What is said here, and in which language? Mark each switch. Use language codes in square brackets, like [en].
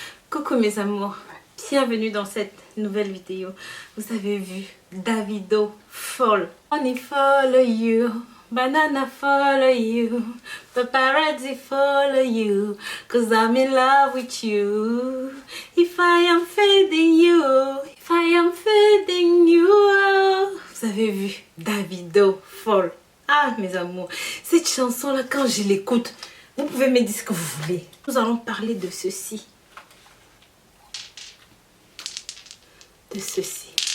[fr] Coucou mes amours, bienvenue dans cette nouvelle vidéo. Vous avez vu Davido fall. [en] Money follow you, banana follow you, paparazzi follow you, cause I'm in love with you. If I am fading you, if I am fading you. [fr] Vous avez vu Davido fall. Ah mes amours, cette chanson là quand je l'écoute, vous pouvez me dire ce que vous voulez. Nous allons parler de ceci. De ceci.